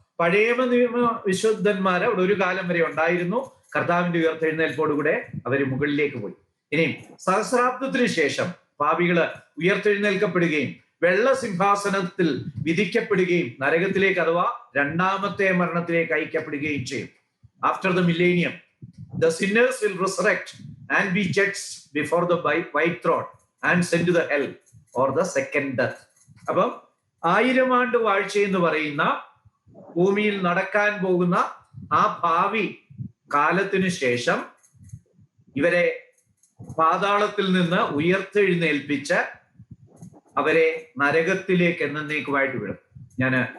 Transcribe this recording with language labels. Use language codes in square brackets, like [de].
[ml] പഴയ നിയമ വിശുദ്ധന്മാര് അവിടെ ഒരു കാലം വരെ ഉണ്ടായിരുന്നു. കർത്താവിന്റെ ഉയർത്തെഴുന്നേൽപ്പോടുകൂടെ അവര് മുകളിലേക്ക് പോയി. ഇനിയും സഹസ്രാബ്ദത്തിന് ശേഷം പാപികള് ഉയർത്തെഴുന്നേൽക്കപ്പെടുകയും വെള്ള സിംഹാസനത്തിൽ വിധിക്കപ്പെടുകയും നരകത്തിലേക്ക് അഥവാ 2ാമത്തെ മരണത്തിലേക്ക് അയക്കപ്പെടുകയും ചെയ്യും. [en] After the millennium the sinners will resurrect and be judged before the white throne and sent to the hell or the second death. [ml] അപ്പം 1000 ആണ്ട് വാഴ്ച എന്ന് പറയുന്ന ഭൂമിയിൽ നടക്കാൻ പോകുന്ന ആ ഭാവി കാലത്തിനു ശേഷം ഇവരെ പാതാളത്തിൽ നിന്ന് ഉയർത്തെഴുന്നേൽപ്പിച്ച് അവരെ നരകത്തിലേക്ക് എന്നേക്കുമായിട്ട് വിടും. ഞാൻ